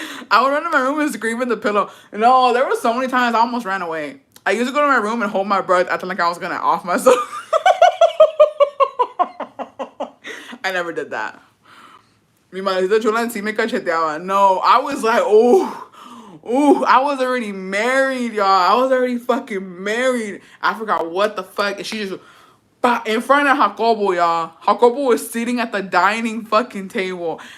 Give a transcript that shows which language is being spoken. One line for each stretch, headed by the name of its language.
English: I would run to my room and scream in the pillow. No, there were so many times I almost ran away. I used to go to my room and hold my breath, acting like I was gonna off myself. I never did that.
Spanish: Mi madrecita chula en sí me cacheteaba.
English: No, I was like, ooh, I was already married, y'all. I was already fucking married. I forgot what the fuck. And she just, in front of Jacobo, y'all. Jacobo was sitting at the dining fucking table.